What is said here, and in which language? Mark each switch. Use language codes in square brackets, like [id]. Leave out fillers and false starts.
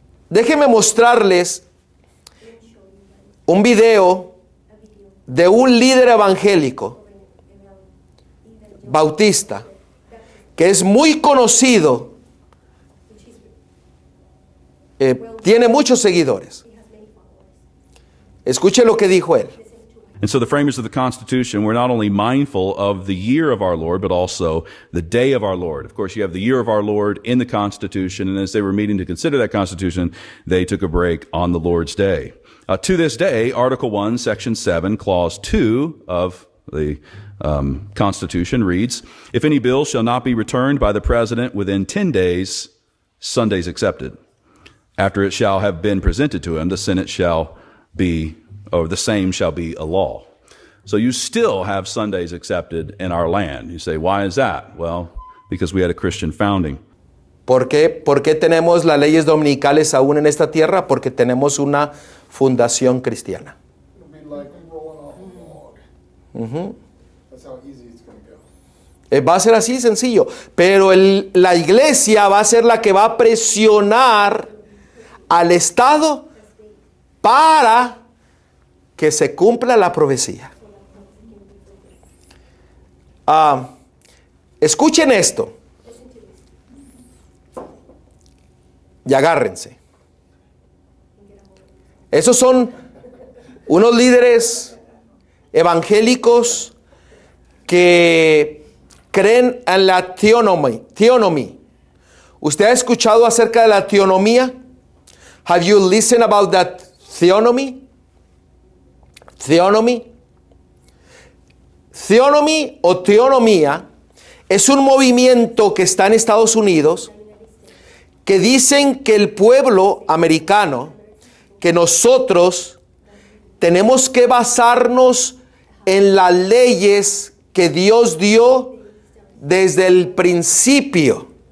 [es] Déjenme mostrarles un video de un líder evangélico bautista que es muy conocido, tiene muchos seguidores. Escuche lo que dijo él. [en] And so the framers of the Constitution were not only mindful of the year of our Lord, but also the day of our Lord. Of course, you have the year of our Lord in the Constitution, and as they were meeting to consider that Constitution, they took a break on the Lord's Day. To this day, Article 1, Section 7, Clause 2 of the Constitution reads, "If any bill shall not be returned by the President within 10 days, Sundays excepted. After it shall have been presented to him, the Senate shall be, or the same shall be a law." So you still have Sundays accepted in our land. You say, why is that? Well, because we had a Christian founding. [es] Por qué tenemos las leyes dominicales aún en esta tierra? Porque tenemos una fundación cristiana. [en] It'll be like rolling off a log. That's how easy it's going to go. [es] Va a ser así sencillo, pero la iglesia va a ser la que va a presionar al Estado para que se cumpla la profecía. Escuchen esto y agárrense. Esos son unos líderes evangélicos que creen en la theonomy. ¿Usted ha escuchado acerca de la teonomía? [en] Have you listened about that theonomy? Theonomy. [es] Theonomy o teonomía es un movimiento que está en Estados Unidos que dicen que el pueblo americano, que nosotros tenemos que basarnos en las leyes que Dios dio desde el principio